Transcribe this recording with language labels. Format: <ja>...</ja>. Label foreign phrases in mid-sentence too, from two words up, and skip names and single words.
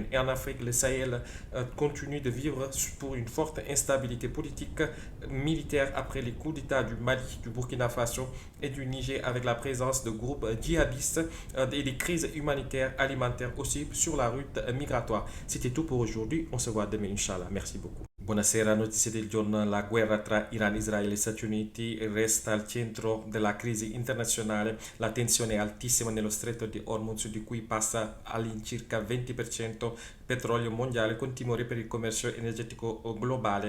<fr>Et en Afrique, le Sahel continue de vivre pour une forte instabilité politique militaire après les coups d'État du Mali, du Burkina Faso et du Niger avec la présence de groupes djihadistes et des crises humanitaires, alimentaires aussi sur la route migratoire. C'était tout pour aujourd'hui. On se voit demain,</fr> <ar>إن شاء الله.</ar> <fr>Merci beaucoup.</fr> <it>Buonasera, notizie del giorno. La guerra tra Iran, Israele e Stati Uniti resta al centro della crisi internazionale. La tensione è altissima nello stretto di Hormuz, di cui passa all'incirca 20% petrolio mondiale, con timore per il commercio energetico globale.</it>